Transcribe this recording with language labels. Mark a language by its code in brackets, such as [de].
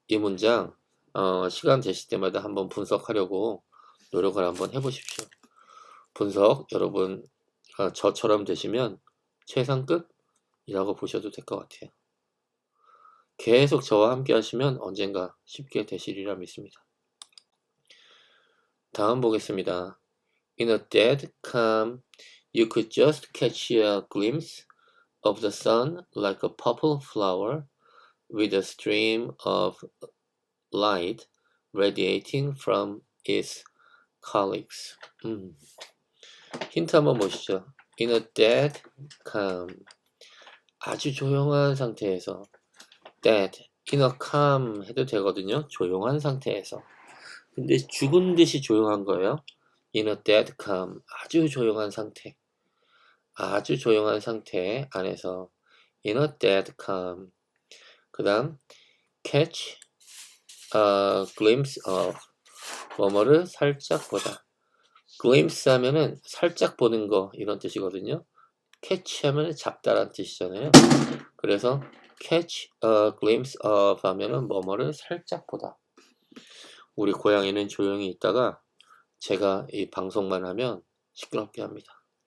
[ko] 이 문장 시간 되실 때마다 한번 분석하려고 노력을 한번 해보십시오. 분석 여러분 저처럼 되시면 최상급이라고 보셔도 될 것 같아요. 계속 저와 함께 하시면 언젠가 쉽게 되시리라 믿습니다. 다음 보겠습니다. [en] In a dead calm, you could just catch a glimpse of the sun like a purple flower with a stream of light radiating from its calyx. [ko] 힌트 한번 보시죠. [en] In a dead calm. [ko] 아주 조용한 상태에서 dead, [en] in a calm [ko] 해도 되거든요. 조용한 상태에서. 근데 죽은 듯이 조용한 거예요. [en] In a dead calm. [ko] 아주 조용한 상태. 아주 조용한 상태 안에서 [en] in a dead calm. [ko] 그 다음 [en] catch a glimpse of. [ko] 뭐뭐를 살짝 보다. glimpse 하면은 살짝 보는 거 이런 뜻이거든요. catch 하면은 잡다란 뜻이잖아요. 그래서 [en] catch a glimpse of [ko] 하면은 뭐뭐를 살짝 보다. 우리 고양이는 조용히 있다가 제가 이 방송만 하면 시끄럽게 합니다.